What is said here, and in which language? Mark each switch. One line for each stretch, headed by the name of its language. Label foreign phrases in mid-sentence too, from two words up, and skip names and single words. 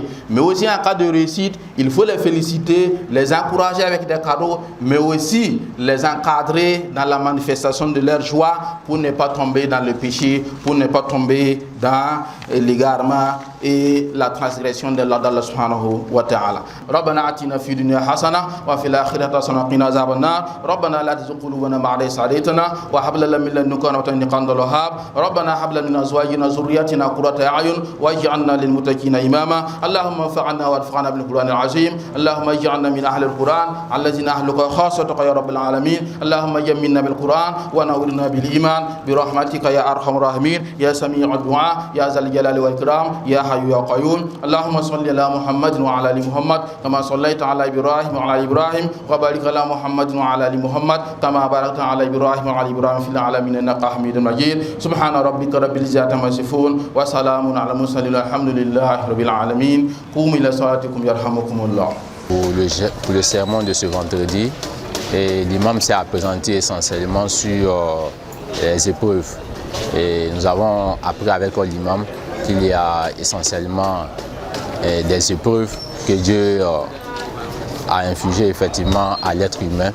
French: Mais aussi en cas de réussite, il faut les féliciter, les encourager avec des cadeaux, mais aussi les encadrer dans la manifestation de leur joie pour ne pas tomber dans le péché, pour ne pas tomber dans l'égarement et la transgression de Allah
Arabic: سبحانه وتعالى. ربنا آتنا في الدنيا حسنة وفي الآخرة حسنة وقنا عذاب النار. ربنا لا تزغ قلوبنا بعد إذ هديتنا وهب لنا من لدنك رحمة إنك أنت الوهاب. ربنا هب لنا من أزواجنا وذرياتنا قرة أعين واجعلنا للمتقين إماما. اللهم انفعنا وارفعنا بالقرآن العظيم. اللهم اجعلنا من أهل القرآن الذين أهلك خاصتك يا رب العالمين. اللهم جملنا بالقرآن ونورنا بالإيمان برحمتك يا أرحم الراحمين يا سميع الدعاء يا ذا الجلال والإكرام يا حي يا قيوم. اللهم صل على محمد وعلى آل محمد كما صليت على إبراهيم وعلى إبراهيم وبارك على محمد وعلى آل محمد كما باركت على إبراهيم وعلى إبراهيم في العالمين إنك حميد مجيد. سبحان ربك رب العزة عما يصفون وسلام على المرسلين الحمد لله رب العالمين. قوموا إلى صلاتكم يرحمكم الله.
French: Pour le sermon de ce vendredi, l'imam s'est appesanti essentiellement sur les épreuves. Et nous avons appris avec l'imam qu'il y a essentiellement des épreuves que Dieu a infligées effectivement à l'être humain.